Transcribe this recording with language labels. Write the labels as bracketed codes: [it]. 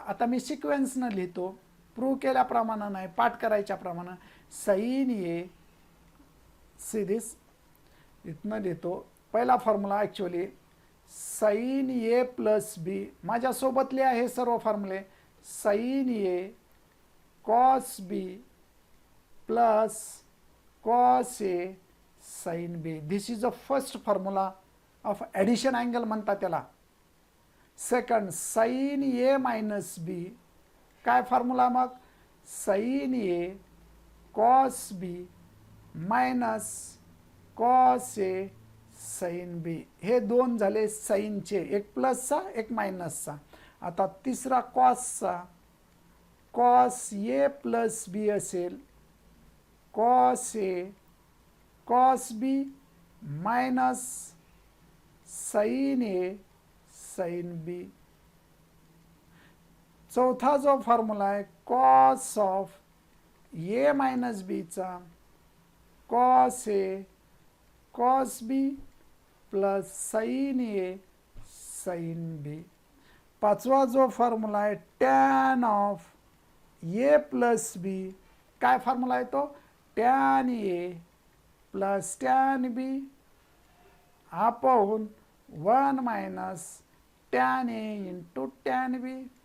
[mr] आता मी सिक्वेन्सनं लिहितो, प्रूव्ह केल्याप्रमाणे नाही, पाठ करायच्याप्रमाणे. साइन ए सिरीज इथनं लिहितो. पहिला फॉर्म्युला ॲक्च्युअली साइन ए प्लस बी, माझ्यासोबत लिहा हे सर्व फॉर्म्युले. Sign A cos B plus cos A sine B. [en] this is the first formula of addition angle [mr] म्हणतात त्याला. सेकंड साइन ए मायनस बी, काय फॉर्म्युला मग, sign A cos B minus cos A sine B. हे दोन झाले साइनचे, एक प्लसचा एक मायनसचा. आता तिसरा कॉसचा, कॉस ए प्लस बी असेल, cos A cos B minus sign A sine B. चौथा जो फॉर्म्युला आहे कॉस ऑफ ए मायनस बीचा cos A cos B plus sign A sine B. पाचवा जो फॉर्म्युला आहे टॅन ऑफ ए प्लस बी, काय formula आहे तो, tan A plus tan B upon 1 minus tan A into tan B.